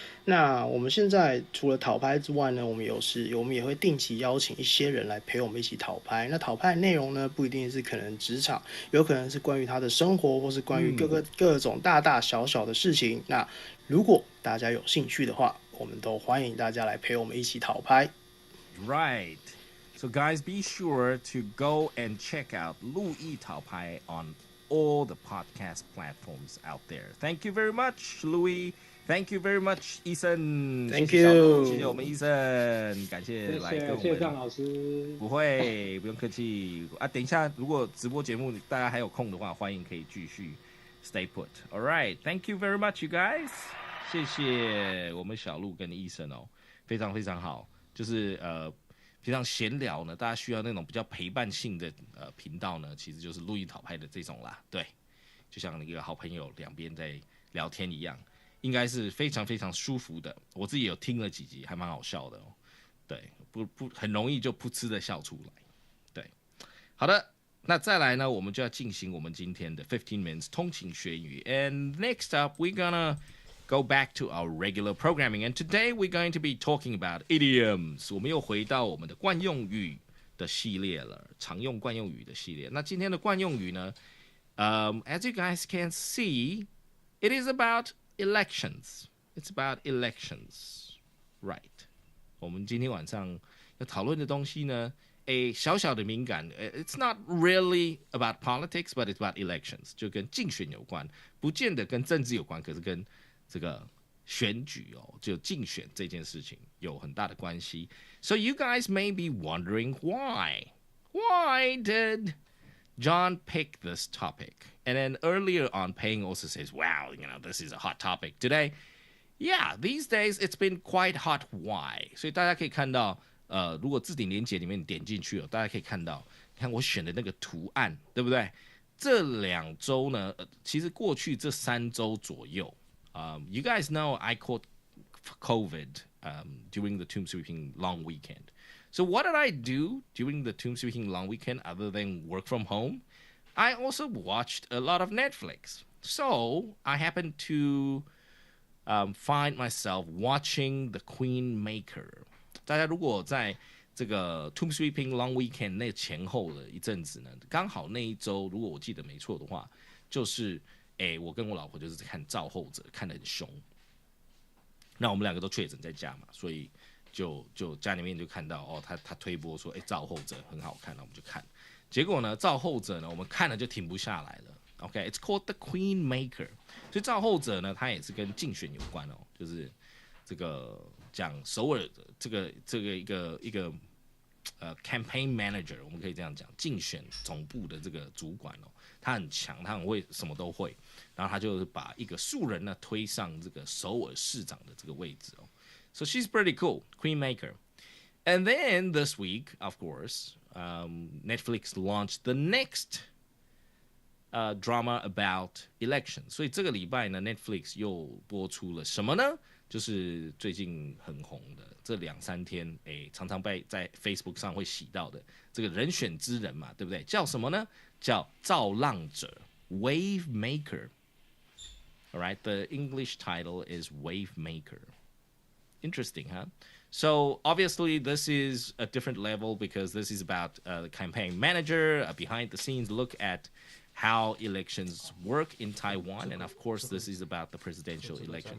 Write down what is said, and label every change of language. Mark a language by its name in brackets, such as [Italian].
[Chinese] 那我们现在除了讨拍之外呢，我们也会定期邀请一些人来陪我们一起讨拍。那讨拍的内容呢，不一定是可能职场，有可能是关于他的生活，或是关于各种大大小小的事情。那如果大家有兴趣的话，我们都欢迎大家来陪我们一起讨拍。 [English] Right. So guys, be sure to go and check out 路易讨拍 on all the podcast platforms out there. Thank you very much, Louis.Thank you very much, Eason. Thank you. [Chinese] 谢谢我们 Eason， 感谢来跟我们。谢谢张老师。不会，不用客气啊。等一下，如果直播节目大家还有空的话，欢迎可以继续 [English] stay put. All right, thank you very much, you guys. [Chinese] 谢谢我们小鹿跟 Eason 哦，非常非常好。就是平常闲聊呢，大家需要那种比较陪伴性的频道呢，其实就是路易讨拍的这种啦。对，就像一个好朋友两边在聊天一样。应该是非常非常舒服的，我自己有听了几集，还蛮好笑的哦。对，不很容易就噗嗤的笑出来。对，好的，那再来呢，我们就要进行我们今天的 [English] 15 minutes [Chinese] 通勤学英语。 [English] And next up, we're gonna go back to our regular programming. And today we're going to be talking about idioms. [Chinese] 我们又回到我们的惯用语的系列了，常用惯用语的系列。那今天的惯用语呢， [English] as you guys can see, it is about elections. It's about elections, right? [Chinese] 我们今天晚上要讨论的东西呢，小小的敏感。 [English] It's not really about politics, but it's about elections. [Chinese] 就跟竞选有关，不见得跟政治有关，可是跟这个选举就竞选这件事情有很大的关系。 [English] So you guys may be wondering why? Why did John picked this topic? And then earlier on, Payne also says, wow, this is a hot topic. Today, Yeah, these days it's been quite hot. Why? [Chinese] 所以大家可以看到，如果置顶连结里面点进去大家可以看到，看我选的那个图案，对不对？这2周呢，其实过去这3周左右， [English] you guys know I caught COVID during the tomb sweeping long weekend. So what did I do during the tomb sweeping long weekend other than work from home? I also watched a lot of Netflix. So I happened to find myself watching The Queen Maker. [Chinese] 大家如果在这个 [English] Tomb Sweeping Long Weekend [Chinese] 那前后的一阵子呢，刚好那一周，如果我记得没错的话，就是我跟我老婆就是看《造后者》，看得很凶。那我们2个都确诊在家嘛，所以就家里面就看到他推播说，《造后者》很好看，那我们就看。结果呢，《造后者》呢，我们看了就停不下来了。 [English] OK, it's called The Queen Maker. [Chinese] 所以造后者呢，它也是跟竞选有关就是这个讲首尔的这个一个campaign manager， 我们可以这样讲，竞选总部的这个主管他很强，他很会，什么都会。然后他就是把一个素人呢推上这个首尔市长的这个位置 [English] So she's pretty cool, Queen Maker. And then this week, of course, Netflix launched the next drama about election. [Chinese] 所以这个礼拜呢 Netflix 又播出了什么呢？就是最近很红的这2-3天，常常在 Facebook 上会洗到的这个人选之人嘛，对不对？叫什么呢？叫造浪者 [English] Wave Maker. Alright, the English title is Wave Maker. Interesting, huh? So obviously this is a different level because this is about the campaign manager, a behind the scenes look at how elections work in Taiwan, and of course this is about the presidential election.